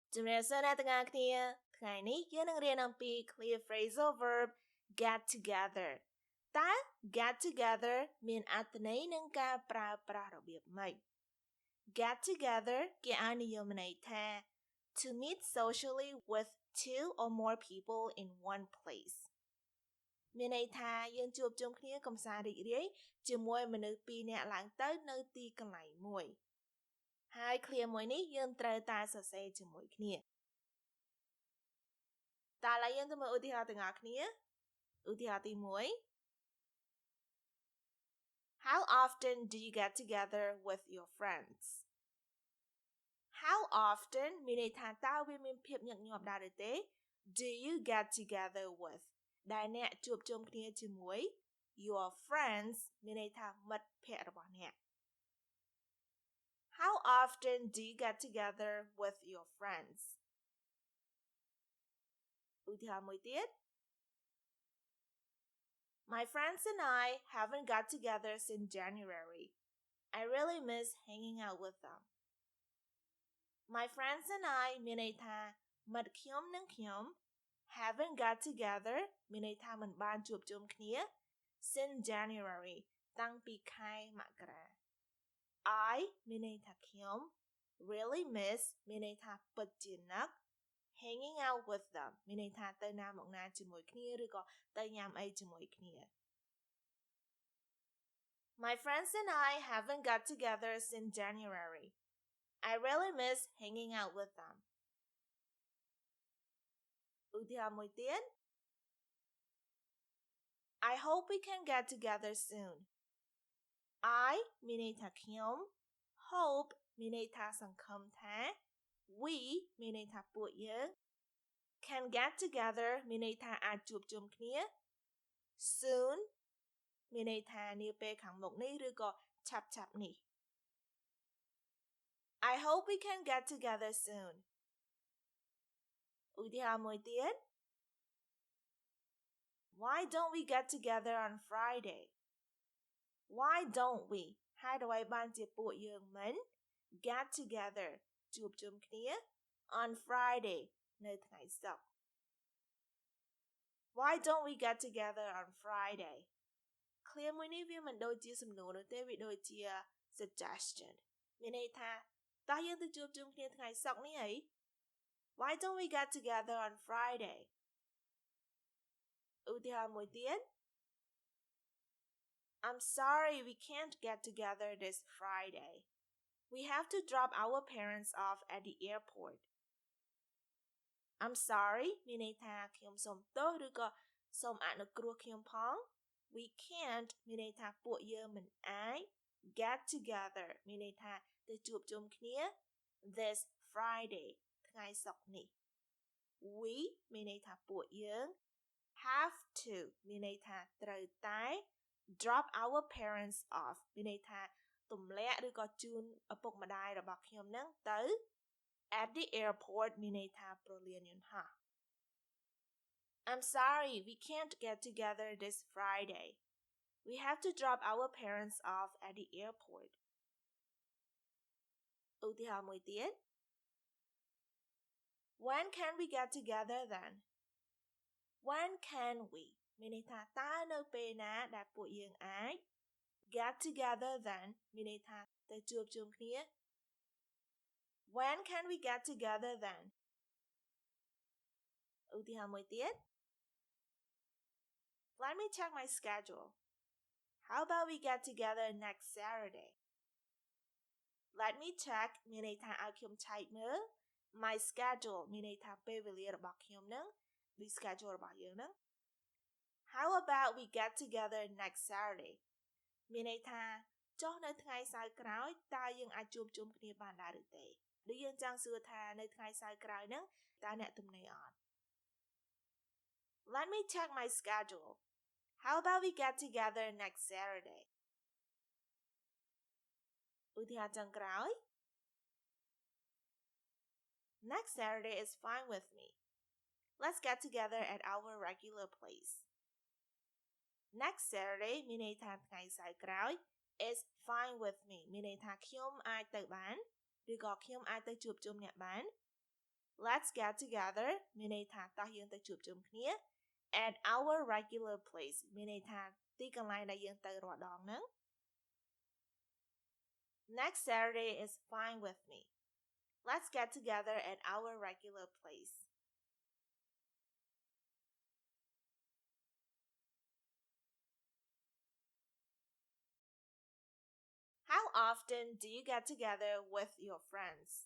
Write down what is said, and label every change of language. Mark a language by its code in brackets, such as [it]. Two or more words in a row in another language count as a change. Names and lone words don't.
[km] ជំរាបសួរអ្នកទាំងអស់គ្នាថ្ងៃនេះយើងនឹងរៀនអំពី [en] clear phrasal verb get together [km] តើ [en] get together [km] មានអត្ថន័យនិងការប្រើ ប្រាស់របៀបម៉េច [en] get together [km] គេឲ្យនិយមន័យថា [en] to meet socially with two or more people in one place [km] មានន័យថាយើងជួបជុំគ្នាកម្សាន្តរីករាយជាមួយមនុស្ស2នាក់ឡើងទៅនៅទីកន្លែងមួយហើយ clear មួយនេះយើងត្រូវតែសរសេរជាមួយគ្នា តើឥឡូវយើងទៅមើលឧទាហរណ៍ទាំងអស់គ្នាឧទាហរណ៍ទី1 [en] How often do you get together with your friends? How often [km] មានន័យថាតើវាមានភាពញឹកញាប់ដែរឬទេ [en] Do you get together with [km] ដែលអ្នកជួបជុំគ្នាជាមួយ [en] your friends [km] មានន័យថាមិត្តភក្តិរបស់អ្នក [en] How often do you get together with your friends? [km] ឧទាហរណ៍មួយទៀត [en] My friends and I haven't got together since January. I really miss hanging out with them. My friends and I [km] មានន័យថាមិត្តខ្ញុំនិងខ្ញុំ [en] haven't got together [km] មានន័យថា មិនបានជួបជុំគ្នា [en] since January [km] តាំងពីខែមករា I មានន័យថាខ្ញុំ [en] really miss [km] មានន័យថាពិតជានឹក [en] hanging out with them [km] មានន័យថាទៅណាមកណាជាមួយគ្នាឬក៏ទៅញ៉ាំអីជាមួយគ្នា [en] My friends and I haven't got together since January. I really miss hanging out with them. [km] ឧទាហរណ៍មួយទៀត [en] I hope we can get together soon. [km] I មានន័យថាខ្ញុំ hope មានន័យថាសង្ឃឹមថា we មានន័យថាពួកយើង [en] can get together [km] មានន័យថាអាចជួបជុំគ្នា soon មានន័យថានាពេលខាងមុខនេះឬក៏ឆាប់ៗនេះ [en] I hope we can get together soon. [km] ឧទាហរណ៍មួយទៀត [en] Why don't we get together on Friday? Why don't we [km] ហើយអ្វីបានជាពួកយើងមិន [en] get together [km] ជួបជុំគ្នា [en] on Friday [km] នៅថ្ងៃសុក្រ [en] Why don't we get together on Friday? [km] Clear មួយនេះវាមិនដូចជាសំណួរនោះទេវាដូចជា suggestion មានន័យថាតើយើងទៅជួបជុំគ្នាថ្ងៃសុក្រនេះអី [en] Why don't we get together on Friday? [km] ឧទាហរណ៍មួយទៀត [en] I'm sorry we can't get together this Friday. We have to drop our parents off at the airport. I'm sorry [km] មានន័យថាខ្ញុំសូមទោសឬក៏សូមអនុគ្រោះខ្ញុំផង [en] We can't [km] មានន័យថាពួក យើងមិនអាច [en] get together [km] មានន័យថាទៅជួបជុំគ្នា [en] this Friday [km] ថ្ងៃសុក្រនេះ We មានន័យថាពួកយើង [en] have to [km] មានន័យថាត្រូវតែ [en] drop our parents off [km] មានន័យថាទម្លាក់ឬក៏ជូនឪពុកម្ដាយរបស់ខ្ញុំនឹងទៅ [en] at the airport [km] មានន័យថាប្រលានយន្តហោះ [en] I'm sorry we can't get together this Friday. We have to drop our parents off at the airport. [km] ឧទាហរណ៍មួយទៀត [en] When can we get together then? When can we [km] មានន័យថាតើនៅពេលណាដែលពួកយើងអាច [en] get together then [km] មានន័យថាទៅជួបជុំគ្នា [en] When can we get together then? [km] ឧទាហរណ៍មួយទៀត [en] Let me check my schedule. How about we get together next Saturday? Let me check [km] មានន័យថាឲ្យខ្ញុំឆែកមើល [en] my schedule [km] មានន័យថាពេលវេលារបស់ខ្ញុំនឹង [en] the schedule [km] របស់យើងនឹង [en] How about we get together next Saturday [km] មានន័យថាចុះនៅថ្ងៃសៅរ៍ក្រោយតើយើងអាចជួបជុំគ្នាបានដែរឬទេឬយើងចង់សួរថានៅថ្ងៃសៅរ៍ក្រោយហ្នឹងតើអ្នកទំនេរអត់ [en] Let me check my schedule. How about we get together next Saturday? [km] ឧទាហរណ៍ចុងក្រោយ [en] Next Saturday is fine with me. Let's get together at our regular place. Next Saturday [km] មានន័យថាថ្ងៃសៅរ៍ក្រោយ [en] is fine with me [km] មានន័យថាខ្ញុំអាចទៅបានឬក៏ខ្ញុំអាចទៅជួបជុំអ្នកបាន [en] Let's get together [km] មានន័យថាតោះយើងទៅជួបជុំគ្នា [en] at our regular place [km] មានន័យថាទីកន្លែងដែលយើងទៅរាល់ដងហ្នឹង [en] Next Saturday is fine with me. Let's get together at our regular place. How often do you get together with your friends?